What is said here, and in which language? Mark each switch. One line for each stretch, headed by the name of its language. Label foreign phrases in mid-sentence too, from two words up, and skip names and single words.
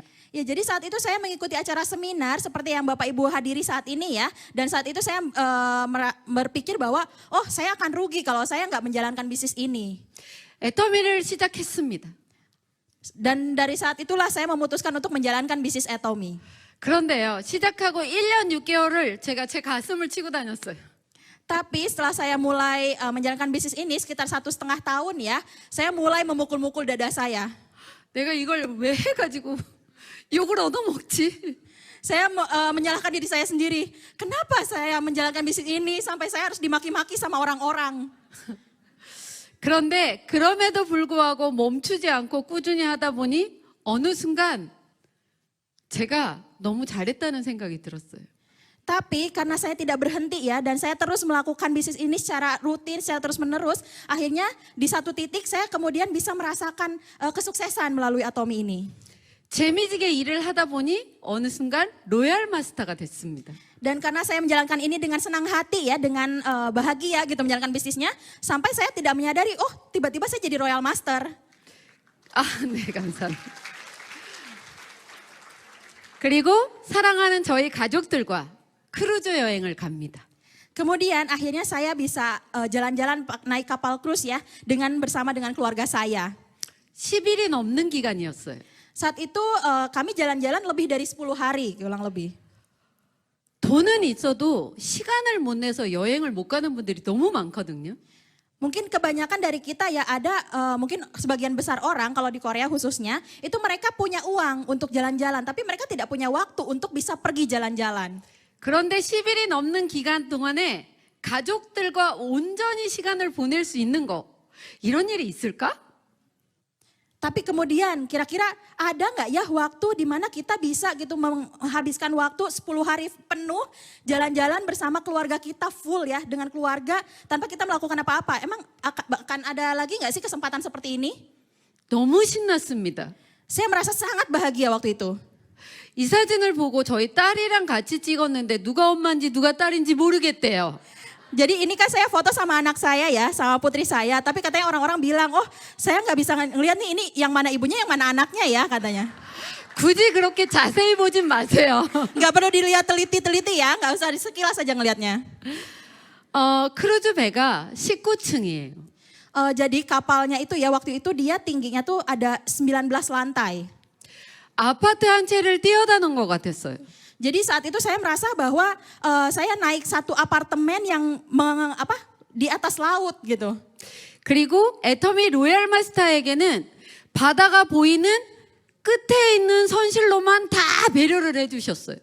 Indonesian: Ya, jadi saat itu saya mengikuti acara seminar seperti yang Bapak Ibu hadiri saat ini ya. Dan saat itu saya berpikir bahwa, oh saya akan rugi kalau saya nggak menjalankan bisnis ini.
Korean: 애터미를 시작했습니다.
Indonesian: Dan dari saat itulah saya memutuskan untuk menjalankan bisnis Atomy.
Korean: 그런데요, 시작하고 1년 6개월을 제가 제 가슴을 치고 다녔어요.
Indonesian: Tapi setelah saya mulai menjalankan bisnis ini sekitar 1,5 tahun ya, saya mulai memukul-mukul dada saya.
Korean: 내가 이걸 왜 해가지고 욕을 얻어먹지?
Indonesian: Saya menyalahkan diri saya sendiri. Kenapa saya menjalankan bisnis ini sampai saya harus dimaki-maki sama orang-orang?
Korean: 그런데 그럼에도 불구하고 멈추지 않고 꾸준히 하다 보니 어느 순간 제가 너무 잘했다는 생각이 들었어요.
Indonesian: Tapi karena saya tidak berhenti ya dan saya terus melakukan bisnis ini secara rutin, secara terus menerus, akhirnya di satu titik saya kemudian bisa merasakan kesuksesan melalui Atomy ini.
Korean: 재미지게 일을 하다 보니 어느 순간 로얄 마스터가 됐습니다.
Indonesian: Dan karena saya menjalankan ini dengan senang hati ya, dengan bahagia gitu menjalankan bisnisnya, sampai saya tidak menyadari, oh tiba-tiba saya jadi Royal Master.
Korean: 아, 네, 감사합니다. 그리고 사랑하는 저희 가족들과 크루즈 여행을 갑니다.
Indonesian: Kemudian akhirnya saya bisa jalan-jalan naik kapal cruise ya, bersama dengan keluarga saya.
Korean: 10일이 넘는 기간이었어요.
Indonesian: Saat itu kami jalan-jalan lebih dari 10 hari, kurang lebih.
Korean: 돈은 있어도 시간을 못 내서 여행을 못 가는 분들이 너무 많거든요.
Indonesian: Mungkin kebanyakan dari kita ya ada, mungkin sebagian besar orang kalau di Korea khususnya, itu mereka punya uang untuk jalan-jalan, tapi mereka tidak punya waktu untuk bisa pergi jalan-jalan.
Korean: 그런데 10일이 넘는 기간 동안에 가족들과 온전히 시간을 보낼 수 있는 거, 이런 일이 있을까?
Indonesian: Tapi kemudian kira-kira ada nggak ya waktu di mana kita bisa gitu menghabiskan waktu 10 hari penuh jalan-jalan bersama keluarga kita full ya dengan keluarga tanpa kita melakukan apa-apa. Emang akan ada lagi nggak sih kesempatan seperti ini?
Korean: 너무 신났습니다.
Indonesian: Saya merasa sangat bahagia waktu itu.
Korean: 이 사진을 보고 저희 딸이랑 같이 찍었는데 누가 엄마인지 누가 딸인지 모르겠대요.
Indonesian: Jadi ini kan saya foto sama anak saya ya, sama putri saya. Tapi katanya orang-orang bilang, oh saya nggak bisa ngeliat nih ini yang mana ibunya, yang mana anaknya ya katanya.
Korean: 굳이 그렇게 자세히 보진 마세요.
Indonesian: Nggak perlu dilihat teliti-teliti ya, nggak usah sekilas aja ngelihatnya.
Korean: 크루즈 배가 19층이에요.
Indonesian: Jadi kapalnya itu ya waktu itu dia tingginya tuh ada 19 lantai.
Korean: 아파트 한 채를 뛰어다는 것 같았어요.
Indonesian: Jadi saat itu saya merasa bahwa saya naik satu apartemen yang di atas laut gitu.
Korean: 그리고 애터미 로얄 마스터에게는 바다가 보이는 끝에 있는 선실로만 다 배려를 해주셨어요.